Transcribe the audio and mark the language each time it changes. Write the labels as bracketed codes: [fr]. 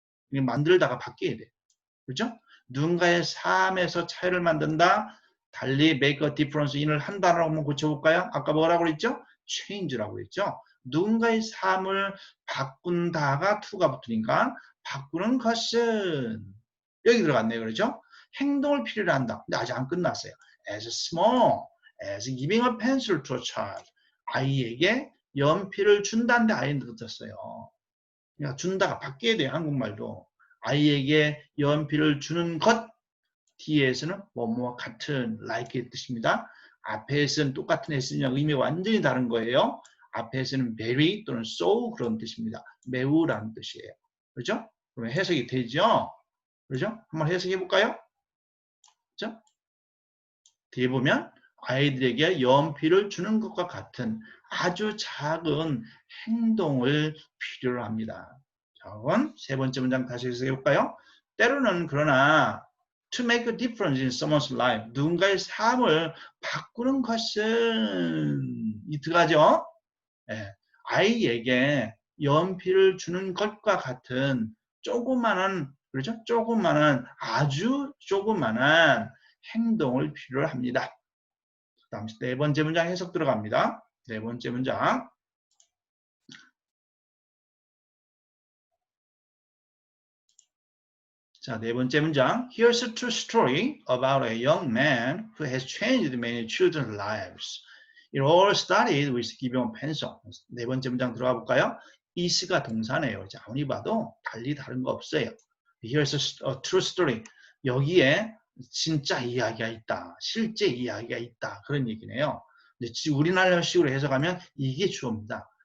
[ko] 만들다가 바뀌어야 돼요. 그렇죠? 누군가의 삶에서 차이를 만든다, 달리 [en] make a difference in [ko] 을 한 단어로 한번 고쳐볼까요? 아까 뭐라고 그랬죠? change라고 그랬죠? 누군가의 삶을 바꾼다가 to가 붙으니까 바꾸는 것은 여기 들어갔네요. 그렇죠? 행동을 필요로 한다. 근데 아직 안 끝났어요. [en] as small as giving a pencil to a child. [ko] 아이에게 연필을 준다는데 아이는 붙었어요. 그러니까 준다가 바뀌어야 돼요. 한국말도. 아이에게 연필을 주는 것 뒤에서는 뭐뭐와 같은 like의 뜻입니다. 앞에서는 똑같은 했으냐 의미가 완전히 다른 거예요. 앞에서는 very 또는 so 그런 뜻입니다. 매우라는 뜻이에요. 그렇죠? 그러면 해석이 되죠? 그렇죠? 한번 해석해 볼까요? 그렇죠? 뒤에 보면 아이들에게 연필을 주는 것과 같은 아주 작은 행동을 필요로 합니다. 자, 그럼 세 번째 문장 다시 해석해 볼까요? 때로는 그러나 [en] to make a difference in someone's life. [ko] 누군가의 삶을 바꾸는 것은 이 들어가죠? 네. 아이에게 연필을 주는 것과 같은 조그마한 그렇죠? 조그마한 아주 조그마한 행동을 필요로 합니다. 다음 네 번째 문장 해석 들어갑니다. 네 번째 문장. 자, 네 번째 문장. [en] Here's a true story about a young man who has changed many children's lives. It all started with giving a pencil. [ko] 네 번째 문장 들어가 볼까요? is가 동사네요. 자, 아무리 봐도 달리 다른 거 없어요. [en] Here's a true story. [ko] 여기에 진짜 이야기가 있다. 실제 이야기가 있다. 그런 얘기네요. 근데 우리나라식으로 해석하면 이게 주어입니다.